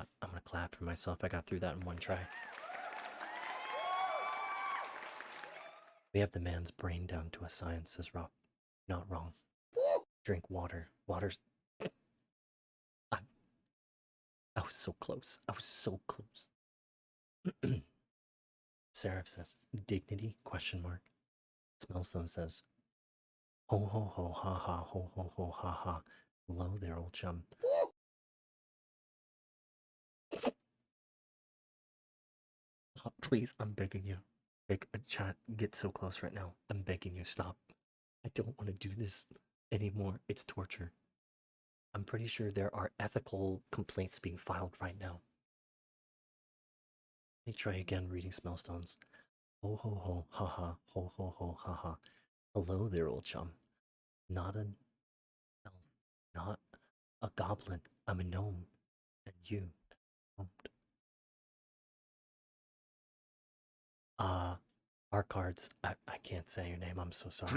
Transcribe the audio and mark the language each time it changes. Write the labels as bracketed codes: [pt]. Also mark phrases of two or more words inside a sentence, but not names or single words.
[en] I'm gonna clap for myself. I got through that in one try. We have the man's brain down to a science, says Rob. Not wrong. Drink water. Water's... I was so close. I was so close. Seraph says, dignity, question mark. Smellstone says, ho ho ho ha ha ho ho ho ha ha. Hello there, old chum. Please, I'm begging you. Beg chat, get so close right now. I'm begging you, stop. I don't want to do this anymore. It's torture. I'm pretty sure there are ethical complaints being filed right now. Let me try again reading Smellstones. Ho ho ho ha ha ho ho ho ha ha. Hello there, old chum. Not an elf, not a goblin. I'm a gnome, and you don't. Our cards. I can't say your name. I'm so sorry.